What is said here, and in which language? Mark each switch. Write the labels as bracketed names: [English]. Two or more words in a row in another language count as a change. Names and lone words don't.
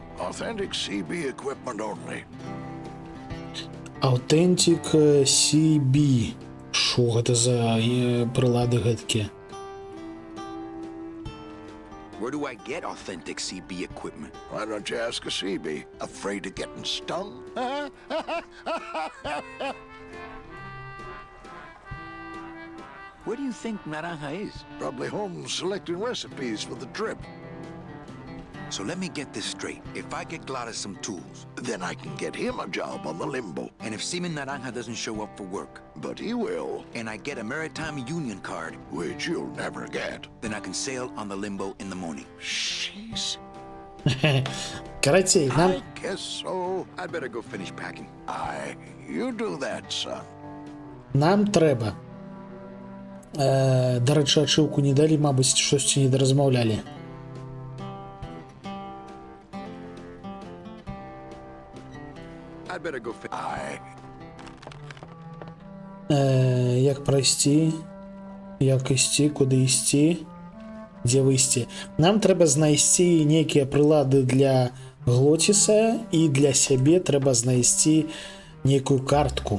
[English] Authentic CB equipment only. Authentic CB. [Belarusian] Що гэта за прилады гэткія? [English] Where do I get authentic CB equipment? Why don't you ask a CB? Afraid of getting stung? Where do you think Naranja is? Probably home selecting recipes for the trip. So let me get this straight. If I get Glottis some tools, Then I can get him a job on the limbo. and if Seaman Naranja doesn't show up for work, But he will, and I get a Maritime Union card, which you'll never get. then I can sail on the limbo in the morning. Jeez. [Belarusian] Карацей, нам [English] I guess so. I'd better go finish packing. You do that, son. [Belarusian] Нам трэба. Дарэчы, ачыўку не далі, мабыць, штосьці не даразмаўлялі. [English] I'd better go finish. [Belarusian] Як прайсці? Як ісці? Куды ісці? Дзе выйсці? Нам трэба знайсці нейкія прылады для Глотіса, і для сябе трэба знайсці нейкую картку.